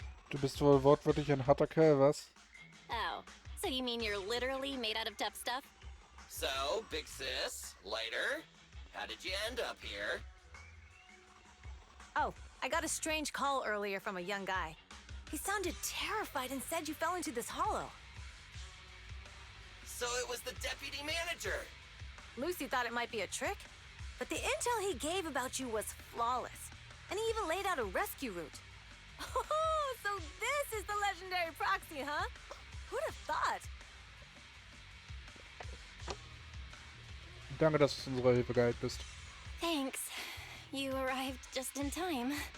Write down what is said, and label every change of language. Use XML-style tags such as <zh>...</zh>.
<de>Du bist wohl wortwörtlich ein harter Kerl, was?</de> <en>Oh, so you mean you're literally made out of tough stuff? So, big sis, lighter, how did you end up here? Oh, I got a strange call earlier from a young guy. He sounded terrified and said you fell into this hollow. So it was the deputy manager. Lucy thought it might be a trick, but the intel he gave about you was flawless. And he even laid out a rescue route. Oh, so this is the legendary proxy, huh? Who'd have thought?</en> <de>Danke, dass du zu unserer Hilfe geeilt bist.</de> <en>Thanks. You arrived just in time.</en>